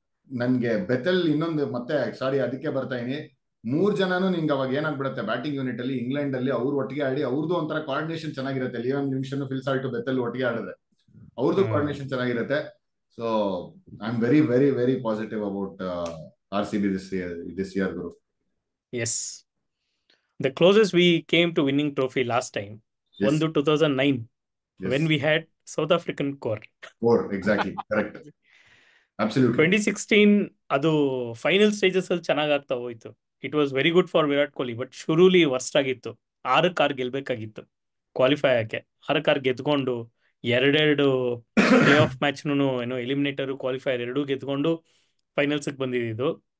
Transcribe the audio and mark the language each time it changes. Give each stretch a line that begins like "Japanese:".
Kannada: ನನ್ಗೆ ಬೆತೆಲ್ ಇನ್ನೊಂದು ಮತ್ತೆ ಸಾರಿ ಅದಕ್ಕೆ ಬರ್ತಾ ಇದೀನಿ, 3 ಜನನು ನಿಂಗೆ ಅವಾಗ ಏನಾಗ್ಬಿಡುತ್ತೆ ಬ್ಯಾಟಿಂಗ್ ಯೂನಿಟ್ ಅಲ್ಲಿ ಇಂಗ್ಲೆಂಡ್ ಅಲ್ಲಿ ಅವ್ರು ಒಟ್ಟಿಗೆ ಆಡಿ ಅವ್ರದ್ದು ಒಂಥರ ಕೋಆರ್ಡಿನೇಷನ್ ಚೆನ್ನಾಗಿರುತ್ತೆ. ಲಿಯೋನ್ ಲಿವಿಂಗ್ಸ್ಟನ್, ಫಿಲ್ ಸಾಲ್ಟ್, ಬೆತೆಲ್ ಒಟ್ಟಿಗೆ ಆಡಿದ್ರೆ ಅವ್ರದ್ದು ಕೋಆರ್ಡಿನೇಷನ್ ಚೆನ್ನಾಗಿರುತ್ತೆ.
English: So I am very very very positive about RCB this year ಗುರು. Yes, the closest we came to winning trophy last time Yes. 2009 Yes. when we had South African core. Exactly, correct. Absolutely.
Kannada: 2016 ಅದು final stages ಅಲ್ಲಿ ಚೆನ್ನಾಗಿ ಆಗ್ತಾ ಹೋಯ್ತು.
English: it was very good for Virat Kohli, but
Kannada: ಶುರುಲಿ worst ಆಗಿತ್ತು. 6 ಗೆಲ್ಬೇಕಾಗಿತ್ತು qualify ಆಕೆ. 6 ಗೆದ್ಕೊಂಡು 2 play of ಮ್ಯಾಚ್ನು ಏನೋ eliminator qualifier 2 ಗೆದ್ಕೊಂಡು finals ಬಂದಿದ್ದು.